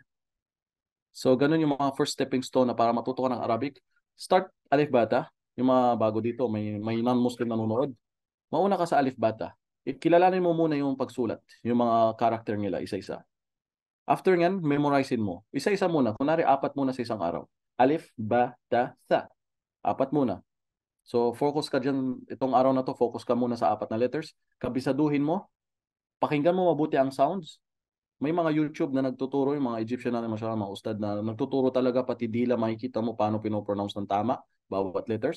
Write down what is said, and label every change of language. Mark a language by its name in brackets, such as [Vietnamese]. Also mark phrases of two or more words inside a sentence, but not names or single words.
[Filipino] So, ganun yung mga [English] first stepping stone [Filipino] na para matuto ka ng Arabic. [English] Start alif bata. [Filipino] yung mga bago dito, may non-Muslim nanonood. Mauna ka sa Alif Bata. Kilalanin mo muna yung pagsulat, yung mga character nila, isa-isa. After nyan, memorizein mo. Isa-isa muna. Kunwari, 4 muna sa isang araw. Alif, ba, ta, sa. 4 muna. So, focus ka dyan. Itong araw na to, focus ka muna sa 4 na letters. Kabisaduhin mo. Pakinggan mo mabuti ang sounds. May mga YouTube na nagtuturo, yung mga Egyptian na masyadong mga ustad na nagtuturo talaga, pati dila, makikita mo paano pinopronounce ng tama, bawat letters.